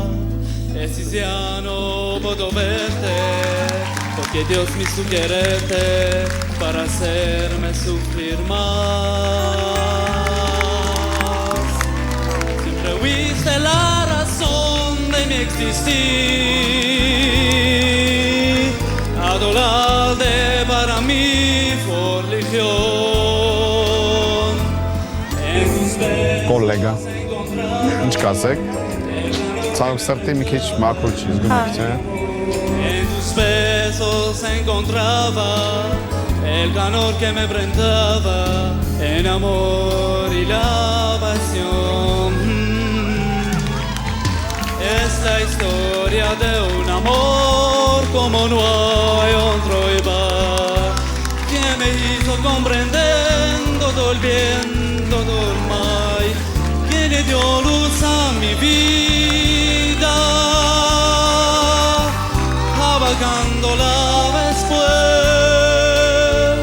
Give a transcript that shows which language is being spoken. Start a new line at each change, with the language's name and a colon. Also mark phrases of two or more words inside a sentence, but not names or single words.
Spanish: Y si ya no puedo verte, porque Dios me hizo quererte para hacerme sufrir más. Siempre fuiste la razón de mi existir. Adorarte para mí fue religión. En tus besos
Armenian: Կոլեգա։ Ինչ կասեք։ Ցանոք սրտի մի քիչ մաքուր չի զգում եք, չէ՞։
Spanish: En tus besos se encontraba el calor que me brindaba en amor y la pasión. Esta historia de un amor como no hay otro igual, que me hizo comprendiendo todo el bien, todo el mal, que le dio luz a mi vida, apagándola después.